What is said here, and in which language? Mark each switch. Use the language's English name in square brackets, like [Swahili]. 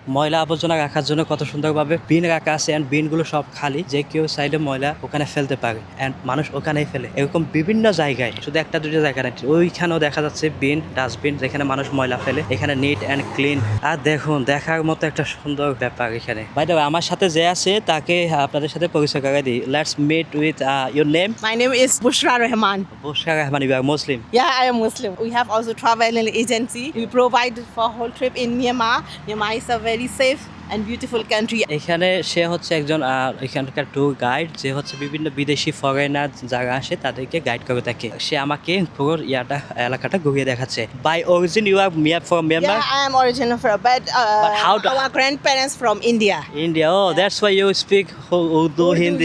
[Bangla] ময়লা আবর্জনা রাখার জন্য কত সুন্দরভাবে বিন রাখা আছে, অ্যান্ড বিনগুলো সব খালি, যে কেউ সাইডে ময়লা ওখানে ফেলতে পারে, অ্যান্ড মানুষ ওখানেই ফেলে। এরকম বিভিন্ন জায়গায়, শুধু একটা দুটো জায়গা না, ওইখানেও দেখা যাচ্ছে বিন, ডাস্টবিন, যেখানে মানুষ ময়লা ফেলে। এখানে নিট অ্যান্ড ক্লিন। আর দেখুন দেখার মতো একটা সুন্দর ব্যাপার এখানে। বাই দ্য ওয়ে, আমার সাথে যে আছে তাকে আপনাদের সাথে পরিচয় করে দিই। Let's meet with your name. [English] My name is Bushra Rahman. [Bangla] Bushra Rahman, you আর Muslim? [English] Yeah, I am Muslim. We have also travel agency. We provide for whole trip in Myanmar. Myanmar is a very safe and beautiful country. [Bangla] এখানে সে হচ্ছে একজন এখানকার tour guide, যে হচ্ছে বিভিন্ন বিদেশি foreigner যারা আসে তাদেরকে গাইড করে থাকে। সে আমাকে পুরো এলাকাটা ঘুরিয়ে দেখাচ্ছে। [English] By origin you are from Myanmar? Yeah, I am original from, but how do- our grandparents from India. India. Oh, that's why you speak Urdu, Hindi.